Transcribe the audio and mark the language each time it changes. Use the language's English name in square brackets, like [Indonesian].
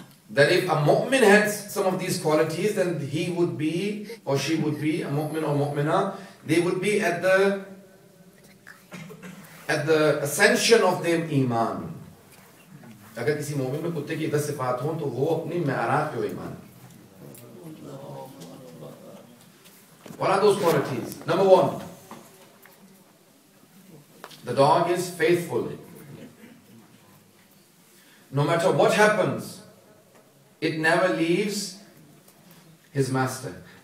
[English] That if a mu'min had some of these qualities, then he would be, or she would be, a mu'min or mu'minah, they would be at the ascension of their iman. [Urdu] اگر کسی مومن میں کتے کی 10 صفات ہوں تو وہ اپنی معراج پہ ایمان. [English] What are those qualities? Number 1, the dog is faithful. No matter what happens, it never leaves his master.